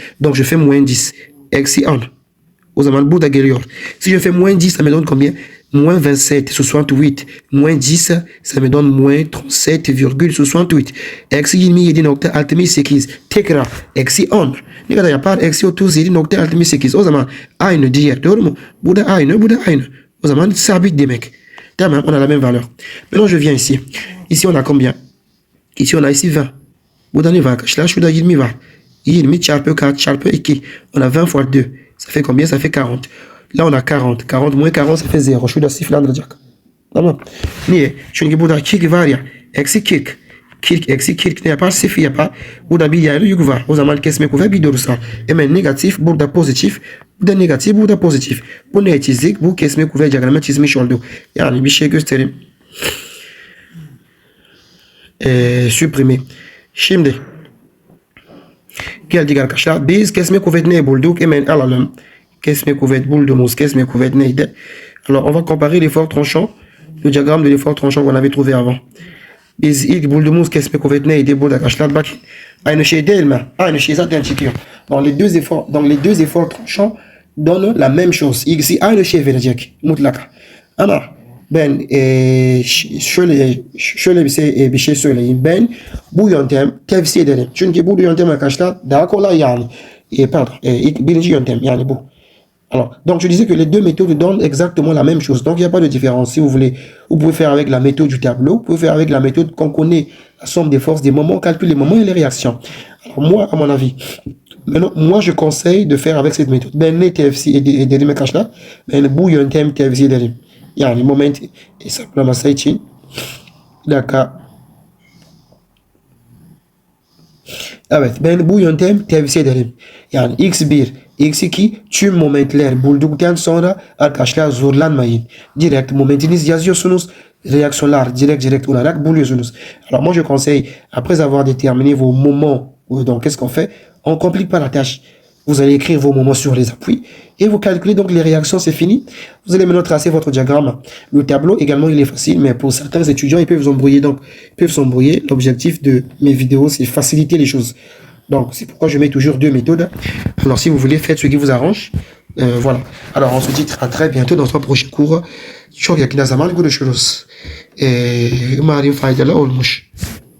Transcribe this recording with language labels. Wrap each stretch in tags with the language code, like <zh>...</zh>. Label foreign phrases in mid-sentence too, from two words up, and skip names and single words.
<fr>Donc je fais moins 10</fr> <tr>eksi 10. O zaman burada geliyor.</tr> <fr>Si je fais moins 10 ça me donne combien? Moins 27, 68, moins 10, ça me donne moins 37,68.</fr> <tr>Eksi 27.68. Tekrar eksi 10. Ne kadar yapar? Eksi 37.68. O zaman aynı diğer. Doğru mu? Bu da aynı, bu da aynı. O zaman sabit demek. Tamam,</tr> <fr>on a la même valeur. Maintenant, je viens ici. Ici, on a combien? Ici, on a ici 20.</fr> <tr>Burada ne var arkadaşlar? Şurada 20 var. 20 çarpı 4 çarpı 2.</tr> <fr>On a 20 fois 2. Ça fait combien? Ça fait 40. Là, on a 40. 40 moins 40, ça fait 0.</fr> <tr>Şurada sıfırlandıracak. Tamam. Niye? Çünkü burada 40 var ya. Eksi 40. 40 eksi 40 ne yapar? Sıfır yapar. Burada bir yerde yük var. O zaman kesme kuvvet bir doğrusal. Hemen negatif, burada pozitif. Burada negatif, burada pozitif. Bu ne çizdik? Bu kesme kuvvet diyagramı çizmiş olduk. Yani bir şey göstereyim.</tr> <fr>Supprimer.</fr> <tr>Şimdi geldik arkadaşlar. Biz kesme kuvvetini bulduk. Hemen alalım. Kesme kuvvet bulduğumuz kesme kuvvet neydi?</tr> <fr>Alors on va comparer l'effort tranchant, le diagramme de l'effort tranchant qu'on avait trouvé avant.</fr> <tr>Biz ilk bulduğumuz kesme kuvvet neydi? Burada arkadaşlar bak. Aynı şey değil mi? Aynı şey zaten çıkıyor.</tr> <fr>Dans les deux efforts tranchants donnent la même chose.</fr> <tr>İkisi aynı şey verecek mutlaka. Ama ben şöyle bir şey söyleyeyim. Ben bu yöntem tavsiye ederim. Çünkü bu yöntem arkadaşlar daha kolay yani. Birinci yöntem yani bu.</tr> <fr>Alors, donc je disais que les deux méthodes donnent exactement la même chose. Donc il n'y a pas de différence. Si vous voulez, vous pouvez faire avec la méthode du tableau, vous pouvez faire avec la méthode qu'on connaît, la somme des forces des moments, calcule les moments et les réactions. Alors moi, à mon avis, maintenant, moi je conseille de faire avec cette méthode.</fr> <tr>Ben ne TFC et dedim arkadaşlar. Ben bu yöntem tavsiye ederim. Yani moment hesaplaması için. Bir dakika. Evet, ben bu yöntem tavsiye ederim. Yani x1, x2 tüm momentler bulduktan sonra arkadaşlar zorlanmayın. Direkt momentiniz yazıyorsunuz. Reaksiyonlar direkt olarak buluyorsunuz.</tr> <fr>Alors moi je conseille, après avoir déterminé vos moments, donc qu'est-ce qu'on fait? On complique pas la tâche. Vous allez écrire vos moments sur les appuis et vous calculez donc les réactions, c'est fini. Vous allez maintenant tracer votre diagramme. Le tableau également, il est facile, mais pour certains étudiants, ils peuvent s'embrouiller. Donc, ils peuvent s'embrouiller. L'objectif de mes vidéos, c'est faciliter les choses. Donc, c'est pourquoi je mets toujours deux méthodes. Alors, si vous voulez, faites ce qui vous arrange. Voilà. Alors, on se dit à très bientôt dans un prochain cours.</fr> <tr>Çok yakında zaman görüşürüz. Umarım faydalı olmuş.</tr>